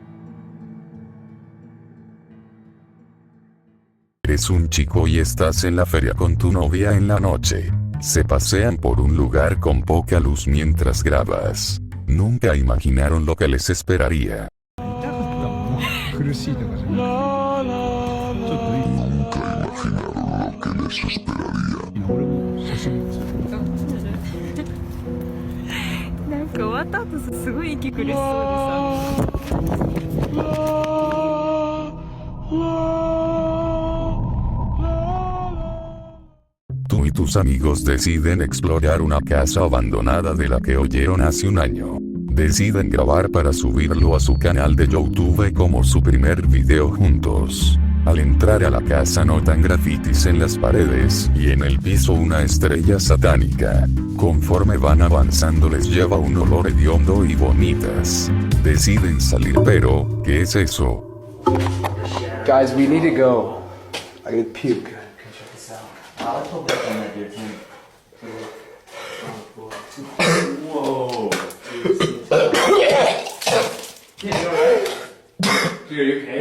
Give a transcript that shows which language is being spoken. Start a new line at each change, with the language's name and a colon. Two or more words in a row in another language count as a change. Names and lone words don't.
Spanish: Eres un chico y estás en la feria con tu novia en la noche. Se pasean por un lugar con poca luz mientras grabas. Nunca imaginaron lo que les esperaría. Nunca imaginaron lo que les esperaría.
Japanese: なんか終わった後すごい息苦しそうでさ。
Spanish: Tú y tus amigos deciden explorar una casa abandonada de la que oyeron hace un año. Deciden grabar para subirlo a su canal de YouTube como su primer video juntos. Al entrar a la casa notan grafitis en las paredes y en el piso una estrella satánica. Conforme van avanzando les lleva un olor hediondo y vonitas. Deciden salir, pero ¿qué es eso?
English: Guys, we need to go. I gotta puke. Whoa. Dude, are you okay?